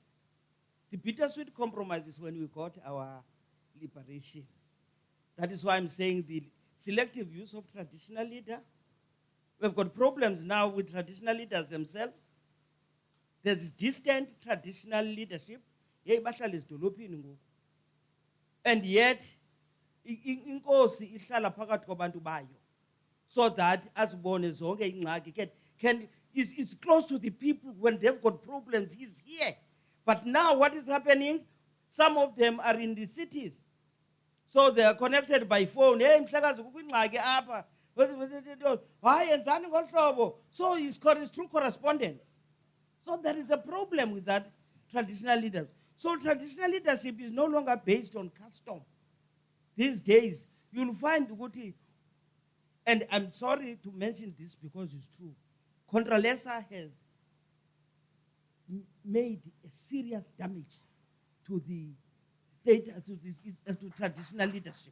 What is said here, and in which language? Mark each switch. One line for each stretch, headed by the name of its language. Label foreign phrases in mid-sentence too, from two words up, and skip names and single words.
English: The bittersweet compromise is when we got our liberation. That is why I'm saying the selective use of traditional leader. We've got problems now with traditional leaders themselves. There's distant traditional leadership. And yet,
Xhosa: inkosi ihlala phakathi kwabantu bayo,
English: so that as born
Xhosa: zonke ingxaki
English: is close to the people. When they've got problems, he's here. But now what is happening? Some of them are in the cities. So they are connected by phone.
Xhosa: Hey, mhlakazi kukho ingxaki apha. Hayi enzani ngolhlobo.
English: So it's through correspondence. So there is a problem with that traditional leaders. So traditional leadership is no longer based on custom. These days, you'll find Guti, and I'm sorry to mention this because it's true, Contralesa has made a serious damage to the state, to traditional leadership.